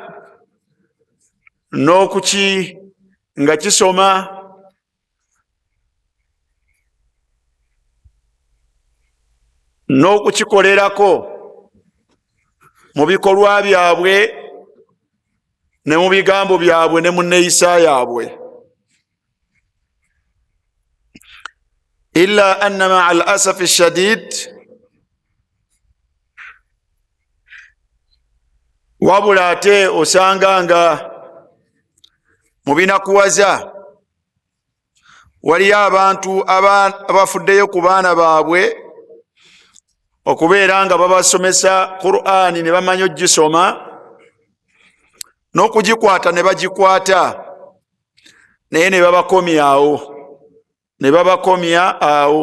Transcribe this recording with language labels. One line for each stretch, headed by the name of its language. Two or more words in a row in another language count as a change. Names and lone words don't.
Ganda: nga kisoma, n'okukikolerako mu bikolwa byabwe ne mu bigambo byabwe ne mu nneeyisa yaabwe.
Arabic: إلا أن مع الأسف شديد,
Ganda: wabula ate osanga nga mu binakuwaza waliyo abantu abafuddeyo ku baana baabwe okubeera nga babasomesa Qur'ani ne bamanya ogisoma n'okugikwata ne bagikwata, naye ne babakomya awo.